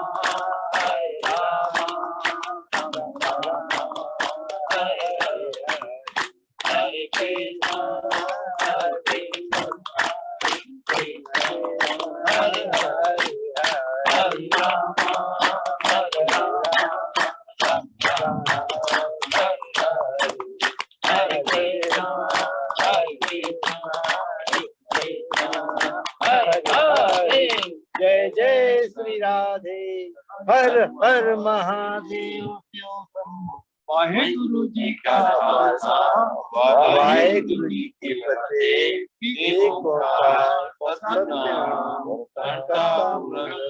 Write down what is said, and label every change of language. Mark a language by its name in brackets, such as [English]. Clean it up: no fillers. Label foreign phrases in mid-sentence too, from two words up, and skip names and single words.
[Hindi] हरे कृष्णा हरे हरे, हरे राम हरे हरे कृष्णा हरे हरे हरे। जय जय श्री राधे, हर हर महादेव। वाहेगुरु जी का खालसा, वाहेगुरु जी की फतेह। एक ओंकार सतनाम करता